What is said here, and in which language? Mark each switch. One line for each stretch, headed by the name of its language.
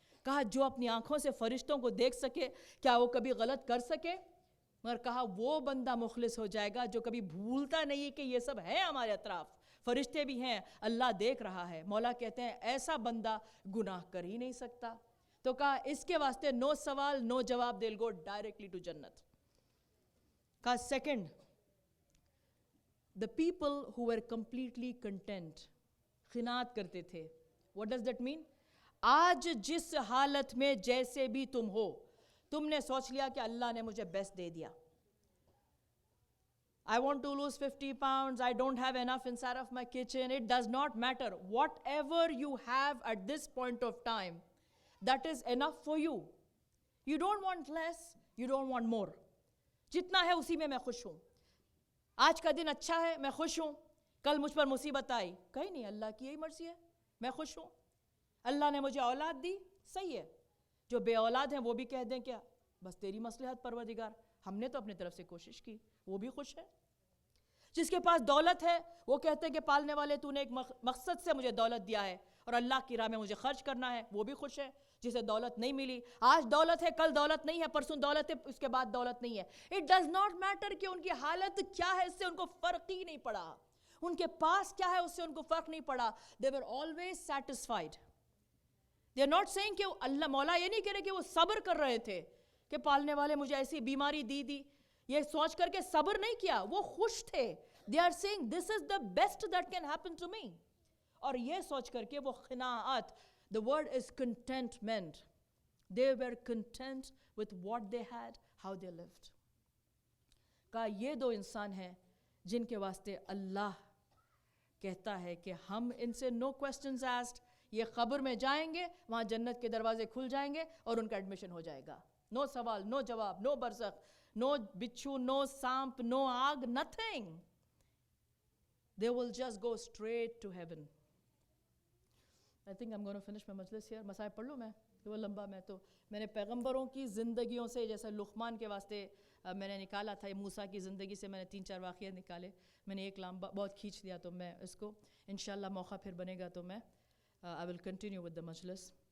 Urdu: کہا جو اپنی آنکھوں سے فرشتوں کو دیکھ سکے کیا وہ کبھی غلط کر سکے؟ مگر کہا وہ بندہ مخلص ہو جائے گا جو کبھی بھولتا نہیں کہ یہ سب ہے ہمارے اطراف, فرشتے بھی ہیں, اللہ دیکھ رہا ہے. مولا کہتے ہیں ایسا بندہ گناہ کر ہی نہیں سکتا. تو کہا اس کے واسطے نو سوال نو جواب,
English: they'll go directly to
Urdu: جنت. کہا second,
English: the people who were completely content,
Urdu: قناعت کرتے تھے.
English: What does that mean?
Urdu: آج جس حالت میں جیسے بھی تم ہو, تم نے سوچ لیا کہ اللہ نے مجھے بیسٹ دے دیا.
English: I want to lose 50 pounds, I don't have enough inside of my kitchen. It does not matter. Whatever you have at this point of time, that is enough for you. You don't want less, you don't want more.
Urdu: جتنا ہے اسی میں خوش ہوں. آج کا دن اچھا ہے, میں خوش ہوں. کل مجھ پر مصیبت آئی, کہیں نہیں, اللہ کی یہی مرضی ہے, میں خوش ہوں. اللہ نے مجھے اولاد دی, صحیح ہے. جو بے اولاد ہیں وہ بھی کہہ دیں کیا بس تیری مصلحت پروردگار, ہم نے تو اپنی طرف سے کوشش کی, وہ بھی خوش ہے. جس کے پاس دولت ہے وہ کہتے ہیں کہ پالنے والے تو نے ایک مقصد سے مجھے دولت دیا ہے اور اللہ کی راہ میں مجھے خرچ کرنا ہے, وہ بھی خوش ہے. جسے دولت نہیں ملی, آج دولت ہے کل دولت نہیں ہے, پرسوں دولت ہے اس کے بعد دولت نہیں ہے.
English: It does not matter
Urdu: کہ ان کی حالت کیا ہے, اس سے ان کو فرق ہی نہیں پڑا. ان کے پاس کیا ہے اس سے ان کو فرق نہیں پڑا.
English: They were always satisfied. They are not saying
Urdu: کہ اللہ مولا یہ نہیں کہہ رہے کہ وہ صبر کر رہے تھے کہ پالنے والے مجھے ایسی بیماری دی, یہ سوچ کر کے صبر نہیں کیا, وہ خوش تھے.
English: They are saying this is the best that can happen to me.
Urdu: اور یہ سوچ کر کے وہ قناعت,
English: the word is contentment. They were content with what they had, how they lived.
Urdu: کہا یہ دو انسان ہیں جن کے واسطے اللہ کہتا ہے کہ ہم ان سے
English: no questions asked,
Urdu: یہ قبر میں جائیں گے, وہاں جنت کے دروازے کھل جائیں گے اور ان کا ایڈمیشن ہو جائے گا. نو سوال, نو جواب, نو برزخ, نو بچھو, نو سانپ, نو آگ, nothing.
English: They will just go straight to heaven. I think I'm going to finish my majlis here.
Urdu: مسائل پڑھ لوں میں, وہ لمبا میں تو میں نے پیغمبروں کی زندگیوں سے, جیسے لقمان کے واسطے میں نے نکالا تھا, موسیٰ کی زندگی سے میں نے 3-4 واقعات نکالے. میں نے ایک لمبا بہت کھینچ دیا, تو میں اس کو انشاءاللہ موقع پھر بنے گا تو میں
English: I will continue with the majlis.